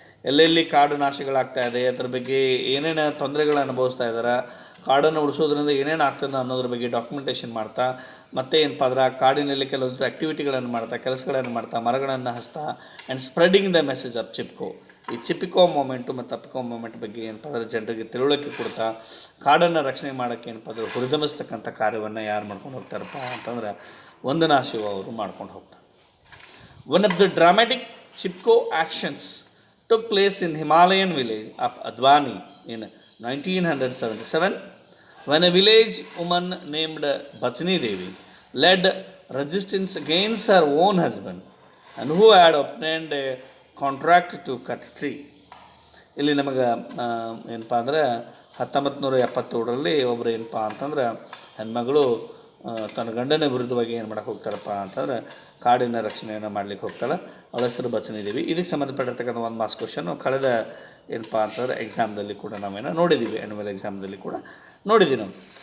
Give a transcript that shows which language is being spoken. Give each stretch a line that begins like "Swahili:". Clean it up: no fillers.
Kannada: ಎಲ್ಲೆಲ್ಲಿ ಕಾಡು ನಾಶಗಳಾಗ್ತಾ ಇದೆ, ಅದ್ರ ಬಗ್ಗೆ ಏನೇನು ತೊಂದರೆಗಳು ಅನುಭವಿಸ್ತಾ ಇದ್ದಾರೆ, ಕಾಡನ್ನು ಉಳಿಸೋದ್ರಿಂದ ಏನೇನು ಆಗ್ತದೆ ಅನ್ನೋದ್ರ ಬಗ್ಗೆ ಡಾಕ್ಯುಮೆಂಟೇಷನ್ ಮಾಡ್ತಾ, ಮತ್ತು ಏನಪ್ಪ ಅಂದ್ರೆ ಕಾಡಿನಲ್ಲಿ ಕೆಲವೊಂದು ಆ್ಯಕ್ಟಿವಿಟಿಗಳನ್ನು ಮಾಡ್ತಾ, ಕೆಲಸಗಳನ್ನು ಮಾಡ್ತಾ, ಮರಗಳನ್ನು ಹಚ್ತಾ,
English: And spreading the message of Chipko.
Kannada: ಈ ಚಿಪ್ಕೋ ಮೂಮೆಂಟು ಮತ್ತು ಅಪ್ಕೋ ಮೂಮೆಂಟ್ ಬಗ್ಗೆ ಏನಪ್ಪ ಅಂದ್ರೆ ಜನರಿಗೆ ತಿಳುವಳಿಕೆ ಕೊಡ್ತಾ, ಕಾಡನ್ನು ರಕ್ಷಣೆ ಮಾಡೋಕ್ಕೆ ಏನಪ್ಪ ಅಂದ್ರೆ ಹುರಿದುಂಬಿಸ್ತಕ್ಕಂಥ ಕಾರ್ಯವನ್ನು ಯಾರು ಮಾಡ್ಕೊಂಡು ಹೋಗ್ತಾರಪ್ಪ ಅಂತಂದ್ರೆ ವಂದನಾ ಶಿವ ಅವರು ಮಾಡ್ಕೊಂಡು ಹೋಗ್ತಾರೆ.
English: One of the dramatic Chipko actions took place in Himalayan village of Advani in 1977, when a village woman named Bachni Devi led resistance against her own husband and who had obtained a contract to cut tree.
Kannada: ಇಲ್ಲಿ ನಮಗೆ ಏನಪ್ಪ ಅಂದ್ರೆ 1977ರಲ್ಲಿ ಒಬ್ಬರು ಏನಪ್ಪ ಅಂತಂದ್ರೆ ಹೆಣ್ಮಗಳು ತನ್ನ ಗಂಡನ ವಿರುದ್ಧವಾಗಿ ಏನು ಮಾಡೋಕ್ಕೆ ಹೋಗ್ತಾರಪ್ಪ ಅಂತಂದ್ರೆ ಕಾಡಿನ ರಕ್ಷಣೆಯನ್ನು ಮಾಡ್ಲಿಕ್ಕೆ ಹೋಗ್ತಾಳೆ. ಅವಳ ಹೆಸರು ಬಚನಿ ದೇವಿ. ಇದಕ್ಕೆ ಸಂಬಂಧಪಟ್ಟಿರ್ತಕ್ಕಂಥ ಒಂದು ಮಾರ್ಕ್ಸ್ ಕ್ವಶನ್ನು ಕಳೆದ ಏನಪ್ಪ ಅಂತಂದ್ರೆ ಎಕ್ಸಾಮ್ದಲ್ಲಿ ಕೂಡ ನಾವೇನೋ ನೋಡಿದ್ದೀವಿ, ಆ್ಯನ್ಯುವಲ್ ಎಕ್ಸಾಮ್ದಲ್ಲಿ ಕೂಡ ನೋಡಿದ್ದೀವಿ ನಾವು.